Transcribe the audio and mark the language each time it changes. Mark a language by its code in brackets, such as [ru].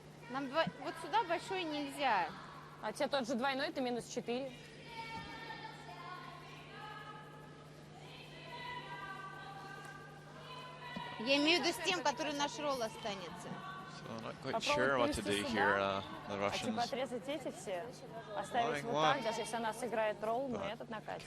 [ru] Нам вот сюда большой нельзя. А тебе тот же двойной, ты -4. Я имею в виду с тем, который наш ролл останется. [en] So I'm not quite sure what to do here, the [ru] А типа [en] Russians. [ru] отрезать эти все, оставить вот так, даже если она сыграет ролл, но этот накатит.